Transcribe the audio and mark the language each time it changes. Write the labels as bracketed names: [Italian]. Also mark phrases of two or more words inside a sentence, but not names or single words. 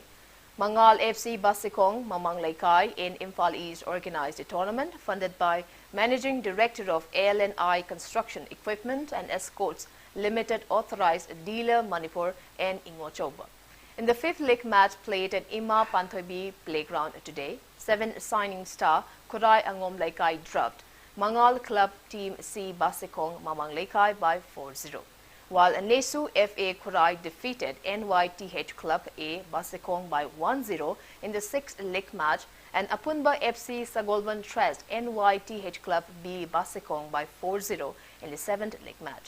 [English] Mangal FC Basikong Mamang Laikai in Imphal East organized the tournament funded by Managing Director of ALNI Construction Equipment and Escorts Limited Authorized Dealer Manipur and Ingochoba. In the fifth league match played at Ima Panthoibi Playground today, 7 signing star Kurai Angom Laikai dropped Mangal Club Team C Basikong Mamang Laikai by 4-0. While Nesu FA Kurai defeated NYTH Club A Basikong by 1-0 in the 6th league match, and Apunba FC Sagolban Trust NYTH Club B Basikong by 4-0 in the 7th league match.